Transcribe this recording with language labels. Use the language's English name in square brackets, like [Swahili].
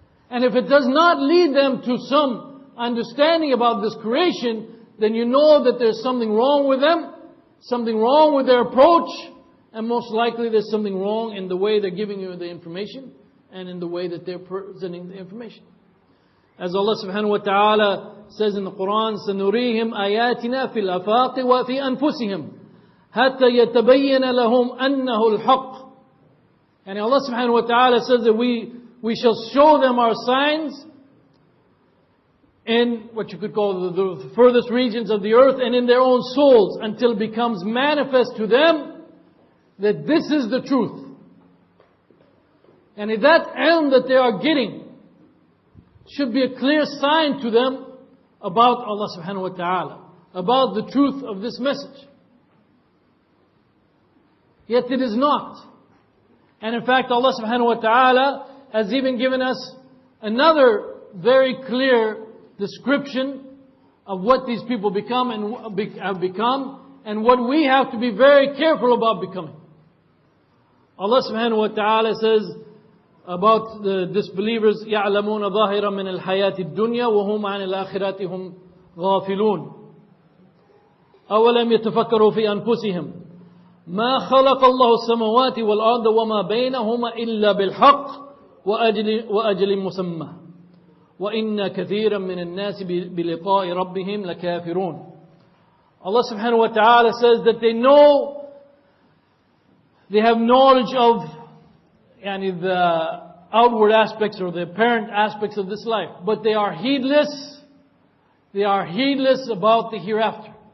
[English] And if it does not lead them to some understanding about this creation, then you know that there's something wrong with them, something wrong with their approach, and most likely there's something wrong in the way they're giving you the information and in the way that they're presenting the information. As Allah subhanahu wa ta'ala says in the Qur'an, [Arabic] سَنُرِيهِمْ آيَاتِنَا فِي الْأَفَاقِ وَفِي أَنفُسِهِمْ حَتَّى يَتَبَيَّنَ لَهُمْ أَنَّهُ الْحَقِّ. [English] And Allah subhanahu wa ta'ala says that we shall show them our signs in what you could call the furthest regions of the earth and in their own souls, until it becomes manifest to them that this is the truth. And if that ilm that they are getting should be a clear sign to them about Allah subhanahu wa ta'ala, about the truth of this message. Yet it is not. And in fact, Allah subhanahu wa ta'ala has even given us another very clear description of what these people become and have become, and what we have to be very careful about becoming. Allah subhanahu wa ta'ala says about the disbelievers, [Arabic] يَعْلَمُونَ ظَاهِرًا مِنَ الْحَيَاةِ الدُّنْيَا وَهُمْ عَنِ الْآخِرَةِ هُمْ غَافِلُونَ أَوَلَمْ يَتَفَكَّرُوا فِي أَنفُسِهِمْ مَا خَلَقَ اللَّهُ السَّمَوَاتِ وَالْأَرْضَ وَمَا بَيْنَهُمَا إِلَّا بِالْحَقِّ وَأَجْلٍ مُسَمًّى وَإِنَّ كَثِيرًا مِنَ النَّاسِ بِلِقَاءِ رَبِّهِمْ لَكَافِرُونَ. [English] Allah subhanahu wa ta'ala says that they have knowledge of the outward aspects or the apparent aspects of this life, but they are heedless. They are heedless about the hereafter.